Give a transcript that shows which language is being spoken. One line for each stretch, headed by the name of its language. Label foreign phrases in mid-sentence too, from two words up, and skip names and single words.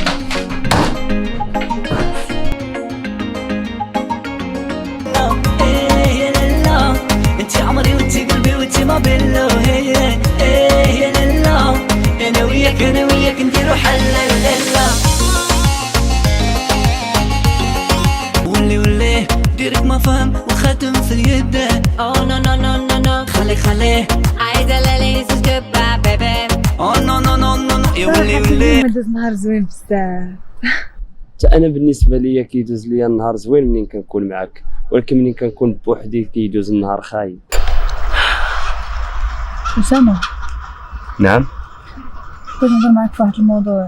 Arabic: انت عمري وانت قلبي وانت ما بيننا. يا لالا انا وياك نديرو حل الليلة. ولي ديرك ما فهم وخاتم في اليد.
English: Oh no no no no no
Arabic: خليه عايزة ليلي
English: this is goodbye baby.
Arabic: نو يا ولي ما داز نهار زوين بزاف. حتى انا بالنسبه ليا كيدوز ليا النهار زوين منين كنكون معاك، ولكن منين كنكون بوحدي كيدوز النهار خايب. أسامة نعم، بغيت نهضر معاك في واحد الموضوع.